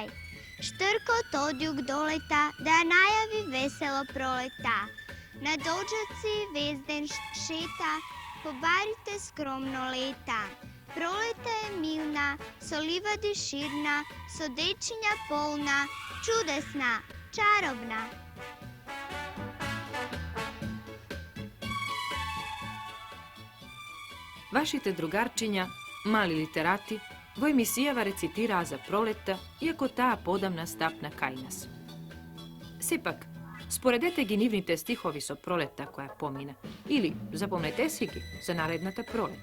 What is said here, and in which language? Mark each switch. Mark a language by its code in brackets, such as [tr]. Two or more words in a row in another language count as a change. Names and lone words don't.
[mk] Штркот од југ долета, да најави весело пролета. На доџаци везден шета, по барите скромно лета. Пролета е милна, со ливади ширна, со дечиња полна, чудесна, чаробна. Вашите другарчиња, мали литерати, во емисијава рецитираа за пролетта, иако таа подамна стапна кај нас. Сепак, споредете ги нивните стихови со пролетта која помина, или запомнете си ги за наредната пролет.